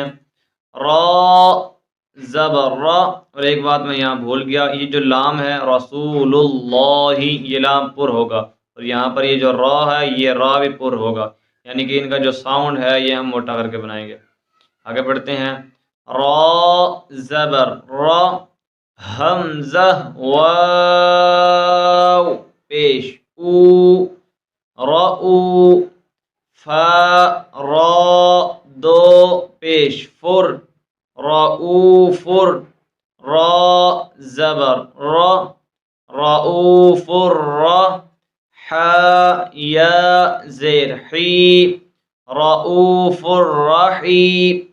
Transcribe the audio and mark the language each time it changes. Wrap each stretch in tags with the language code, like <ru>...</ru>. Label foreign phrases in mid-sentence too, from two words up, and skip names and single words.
<ur>را زبر را، اور ایک بات میں یہاں بھول گیا، یہ جو لام ہے رسول اللہ، یہ لام پر ہوگا، اور یہاں پر یہ جو را ہے یہ را بھی پر ہوگا، یعنی کہ ان کا جو ساؤنڈ ہے یہ ہم موٹا کر کے بنائیں گے۔ آگے پڑھتے ہیں۔ را زبر را، حمزہ واو پیش او، رؤ، فا را دو پیش فر، رؤوفر، را زبر را، رؤوفر را، حا یا زیر حی، رؤوفر رحیم،</ur>